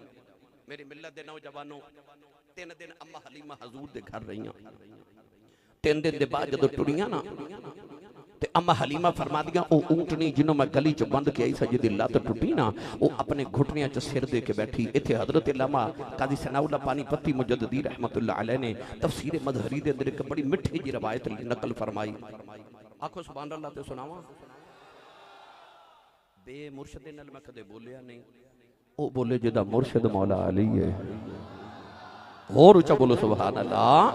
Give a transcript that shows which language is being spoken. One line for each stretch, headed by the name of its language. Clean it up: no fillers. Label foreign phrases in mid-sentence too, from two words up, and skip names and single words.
Punjabi: ਮੇਰੀ ਮਿੱਲਤ ਦੇ ਨੌਜਵਾਨੋ 3 ਦਿਨ ਅੰਮਾਂ ਹਲੀਮਾ ਹਜ਼ੂਰ ਦੇ ਘਰ ਰਹੀਆਂ। 3 ਦਿਨ ਕੇ ਬਾਅਦ ਜੋ ਟੁਰੀਆਂ ਨਾ ਤੇ ਅੰਮਾਂ ਹਲੀਮਾ ਫ਼ਰਮਾ ਦਿਆ ਓ ਊਂਠਣੀ ਜਿਨ੍ਹੋਂ ਮੈਂ ਗਲੀ ਚ ਬੰਨ੍ਹ ਕੇ ਆਈ ਸਾਂ ਜਿਹਦੀ ਲੱਤ ਟੁੱਟੀ ਨਾ, ਵੋ ਅਪਣੇ ਘੁਟਨੀਆਂ ਚ ਸਿਰ ਦੇ ਕੇ ਬੈਠੀ। ਇੱਥੇ ਹਜ਼ਰਤ ਅੱਲਾਮਾ ਕਾਜ਼ੀ ਸਨਾਉੱਲਾਹ ਪਾਨੀਪਤੀ ਮੁਜੱਦਿਦੀ
Arabic: رحمة الله عليه
Punjabi: ਨੇ ਤਫ਼ਸੀਰ ਮਜ਼ਹਰੀ ਦੇ ਅੰਦਰ ਇਕ ਬੜੀ ਮਿੱਠੀ ਜੀ ਰਵਾਇਤ ਨਕਲ ਫ਼ਰਮਾਈ। आखो
Arabic: سبحان الله
Punjabi: ਤੇ ਸੁਣਾਵਾਂ। ਬੇ ਮੁਰਸ਼ਦ ਨਾਲ ਮੈਂ ਕਦੇ ਬੋਲਿਆ ਨਹੀਂ, ਓ ਬੋਲੇ ਜਿਹਦਾ ਮੁਰਸ਼ਦ ਮੌਲਾ ਅਲੀ ਹੈ।
Urdu: اور اونچا بولو
Arabic: سبحان الله.